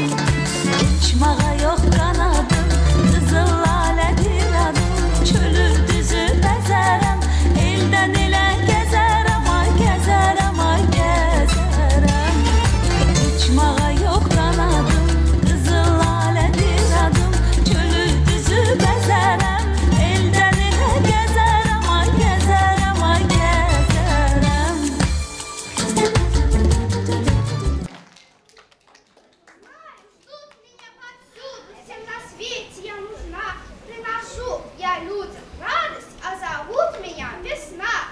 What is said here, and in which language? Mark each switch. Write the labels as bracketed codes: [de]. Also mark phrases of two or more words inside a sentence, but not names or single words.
[az] Uçmağa yox qanadım, qızıl lalədir adım, çölü düzü bəzərəm, eldən elə gəzərəm, ay gəzərəm, ay gəzərəm. Uçmağa yox qanadım, qızıl lalədir adım, çölü düzü bəzərəm, eldən elə gəzərəm, ay gəzərəm, ay gəzərəm. [ru] Ждут меня повсюду, всем на свете я нужна. Приношу я людям радость, а зовут меня весна.